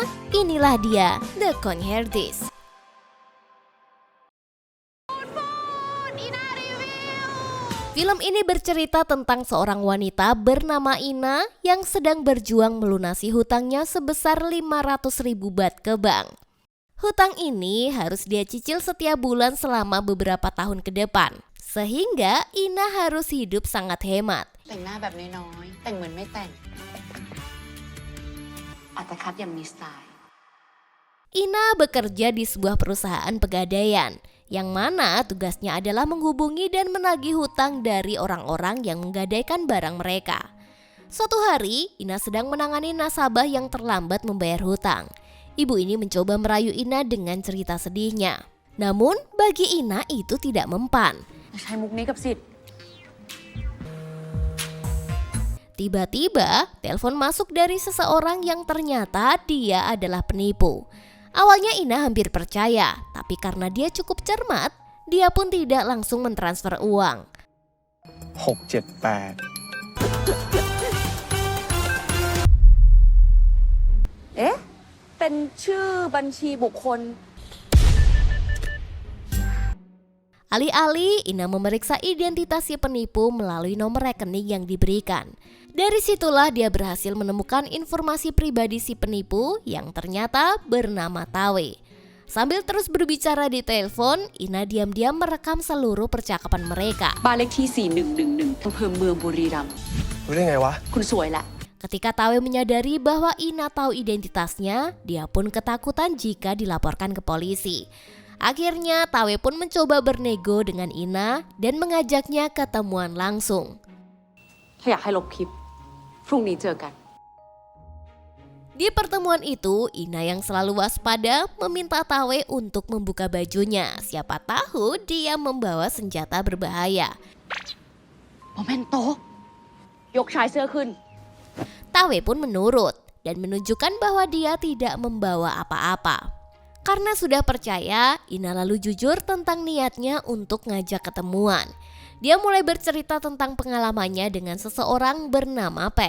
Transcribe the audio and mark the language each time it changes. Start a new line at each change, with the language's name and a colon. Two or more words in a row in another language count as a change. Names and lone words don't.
Indonesian: Inilah dia, The Conherdis. Film ini bercerita tentang seorang wanita bernama Ina yang sedang berjuang melunasi hutangnya sebesar 500.000 baht ke bank. Hutang ini harus dia cicil setiap bulan selama beberapa tahun ke depan. Sehingga Ina harus hidup sangat hemat.
Thai: แต่งหน้าแบบน้อยๆแต่งเหมือนไม่แต่งอัตคัดอย่างมีสไตล์
Indonesian: Ina bekerja di sebuah perusahaan pegadaian, yang mana tugasnya adalah menghubungi dan menagih hutang dari orang-orang yang menggadaikan barang mereka. Suatu hari, Ina sedang menangani nasabah yang terlambat membayar hutang. Ibu ini mencoba merayu Ina dengan cerita sedihnya. Namun, bagi Ina itu tidak mempan.
Thai: ใช้มุกนี้กับสิทธิ์
Indonesian: Tiba-tiba, telepon masuk dari seseorang yang ternyata dia adalah penipu. Awalnya Ina hampir percaya, tapi karena dia cukup cermat, dia pun tidak langsung mentransfer uang. 6 7 8
Thai: เอ๊ะเป็นชื่อบัญชีบุคคล
Indonesian: Alih-alih, Ina memeriksa identitas si penipu melalui nomor rekening yang diberikan. Dari situlah dia berhasil menemukan informasi pribadi si penipu yang ternyata bernama Tawe. Sambil terus berbicara di telepon, Ina diam-diam merekam seluruh percakapan mereka.
Thai: บ้านเลขที่ 4111 อำเภอเมืองบุรีรัมย์ รู้ได้ไงวะ คุณสวยแหละ
Indonesian: Ketika Tawe menyadari bahwa Ina tahu identitasnya, dia pun ketakutan jika dilaporkan ke polisi. Akhirnya Tawe pun mencoba bernego dengan Ina dan mengajaknya ketemuan langsung.
Thai: ถ้าอยากให้ลบคลิปพรุ่งนี้เจอกัน
Indonesian: Di pertemuan itu, Ina yang selalu waspada meminta Tawe untuk membuka bajunya. Siapa tahu dia membawa senjata berbahaya.
Thai: โมเมนโตยกชายเสื้อขึ้น
Indonesian: Tawe pun menurut dan menunjukkan bahwa dia tidak membawa apa-apa. Karena sudah percaya, Ina lalu jujur tentang niatnya untuk ngajak ketemuan. Dia mulai bercerita tentang pengalamannya dengan seseorang bernama Pet.